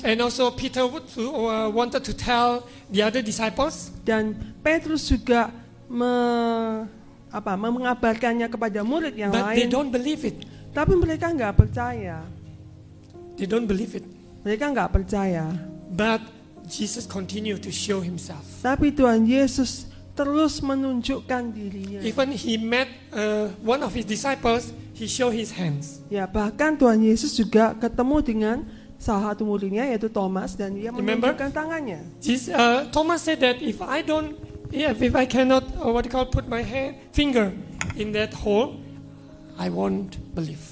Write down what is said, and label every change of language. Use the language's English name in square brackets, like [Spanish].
[English] And also Peter wanted to tell the other disciples. [Indonesian] dan Petrus juga mengabarkannya kepada murid yang [English] But they [Indonesian] lain. [English] don't believe it. [Indonesian] Tapi mereka nggak percaya. [English] They don't believe it. [Indonesian] Mereka nggak percaya. [English] But Jesus continued to show himself. [Indonesian] Tapi Tuhan Yesus terus menunjukkan dirinya. [English] Even he met one of his disciples, he showed his hands. [Indonesian] Ya, bahkan Tuhan Yesus juga ketemu dengan salah satu muridnya yaitu Thomas, dan dia [English] Remember? [Indonesian] menunjukkan tangannya. [English] Thomas said that if I cannot put my finger in that hole, I won't believe.